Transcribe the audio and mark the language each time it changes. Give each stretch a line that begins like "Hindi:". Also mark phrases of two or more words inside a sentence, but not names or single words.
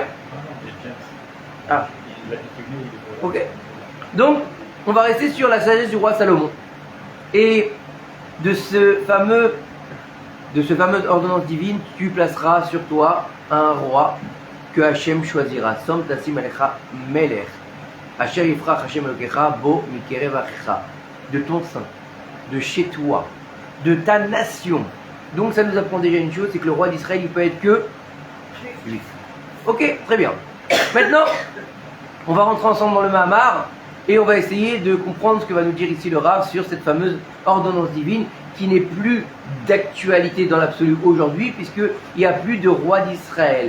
French: Ah. Ok. Donc, on va rester sur la sagesse du roi Salomon. Et de ce fameux ordonnance divine, tu placeras sur toi un roi que Hachem choisira.
Hebrew: שום תשים עליך מלך. אשר יבחר השם אלוקיך בו מקרב אחיך.
French: De ton sein, de chez toi, de ta nation. Donc ça nous apprend déjà une chose, c'est que le roi d'Israël, il peut être que juif. Ok, très bien. Maintenant, on va rentrer ensemble dans le Mahamar et on va essayer de comprendre ce que va nous dire ici le Rav sur cette fameuse ordonnance divine qui n'est plus d'actualité dans l'absolu aujourd'hui puisqu'il n'y a plus de roi d'Israël.